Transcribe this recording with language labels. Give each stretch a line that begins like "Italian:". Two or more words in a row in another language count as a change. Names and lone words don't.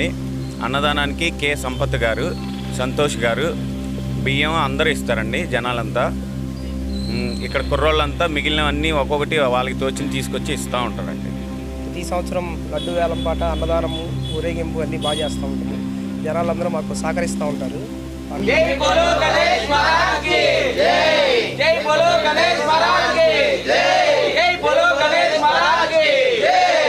Telugu: అన్నదానానికి కె సంపత్ గారు, సంతోష్ గారు బియ్యం అందరూ ఇస్తారండి. జనాలంతా ఇక్కడ కుర్రోళ్ళంతా మిగిలినవన్నీ ఒక్కొక్కటి వాళ్ళకి తోచిన తీసుకొచ్చి ఇస్తూ ఉంటారండి. ప్రతి సంవత్సరం లడ్డు వేలంపాట అన్నదానము ఊరేగింపు అన్నీ బాగా చేస్తూ ఉంటాము. జనాలందరూ మాకు సహకరిస్తూ ఉంటారు.
Hindi: जय बोलो गणेश महाराज की जय। जय बोलो गणेश महाराज की जय। जय बोलो गणेश महाराज की जय।